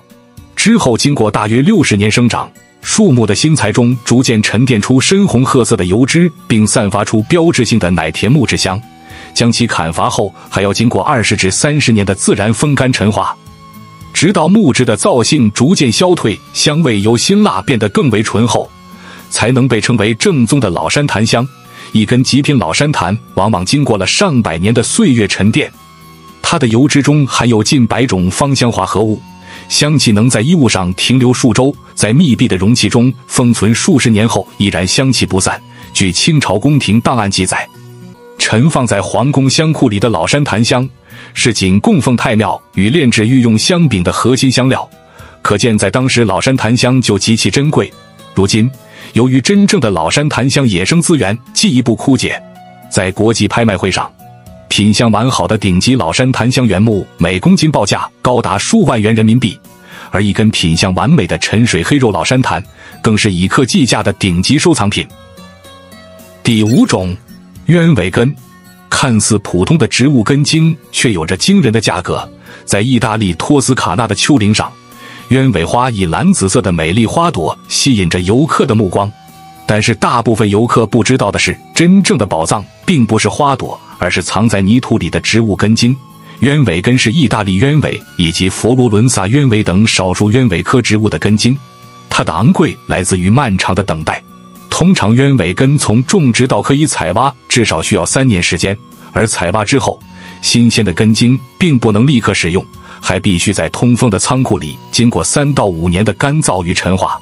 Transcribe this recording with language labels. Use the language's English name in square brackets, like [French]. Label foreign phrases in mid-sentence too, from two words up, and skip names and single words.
[Chinese] 之後經過大約60年生長，樹木的心材中逐漸沉澱出深紅褐色的油脂，並散發出標誌性的奶甜木質香。將其砍伐後，還要經過20至30年的自然風乾陳化，直到木質的皂性逐漸消退，香味由辛辣變得更為醇厚，才能被称為正宗的老山檀香。一根极品老山檀往往經過了上百年的歲月沉澱，它的油脂中含有近100種芳香化合物，香气能在衣物上停留数周，在密閉的容器中封存数十年後依然香氣不散。據清朝宮廷檔案記載，陳放在皇宮香庫裡的老山檀香是僅供奉太廟與煉製御用香餅的核心香料，可見在當時老山檀香就極其珍貴。如今由於真正的老山檀香野生資源進一步枯竭，在國際拍賣會上，品相完好的頂級老山檀香原木每公斤報價高達數萬元人民幣，而一根品相完美的沉水黑肉老山檀更是以克計價的頂級收藏品。第5種，鳶尾根。看似普通的植物根茎，卻有着驚人的價格。在意大利托斯卡納的丘陵上，鳶尾花以藍紫色的美麗花朵吸引着遊客的目光。但是大部分游客不知道的是，真正的寶藏并不是花朵，而是藏在泥土裡的植物根茎。鳶尾根是意大利鳶尾以及佛羅倫薩鳶尾等少數鳶尾科植物的根茎。它的昂貴來自於漫長的等待。通常鳶尾根從種植到可以採挖至少需要3年時間，而採挖之後，新鮮的根茎並不能立刻使用，還必須在通風的倉庫裡經過3到5年的乾燥與陳化。